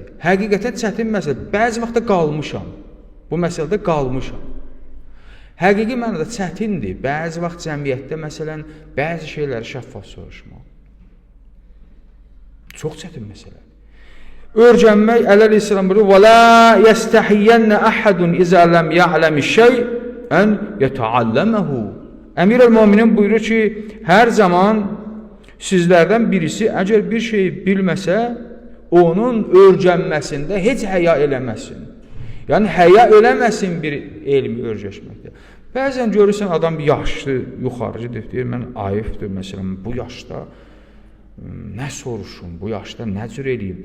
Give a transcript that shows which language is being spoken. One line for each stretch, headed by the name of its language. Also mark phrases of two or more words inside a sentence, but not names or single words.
Azerbaijani: Həqiqətən çətin məsələdir. Bəzi vaxtda qalmışam. Bu məsələdə qalmışam. Həqiqi mənada çətindir. Bəzi vaxt cəmiyyətdə, məsələn, bəzi şeyləri şəffaf soruşmaq. Çox çətin məsələdir. Örgənmək, Əleyhisselam buyurur,
Arabic: وَلَا يَسْتَحِيَّنَّ أَحَدٌ إِذَا لَمْ يَعْلَمِ الشَّيْء أَنْ يَتَعَلَّمَهُ.
Azerbaijani: Əmir-əl-Möminin buyurur ki, hər zaman sizlərdən birisi əgər bir şeyi bilməsə, onun örgənməsində heç həya eləməsin. Yəni, həya eləməsin bir elmi örgəşməkdə. Bəzən görürsən, adam yaşlı, yuxarıcıdır, deyir, mən ayıfdır, məsələn, bu yaşda nə soruşum, bu yaşda nə cür eləyim?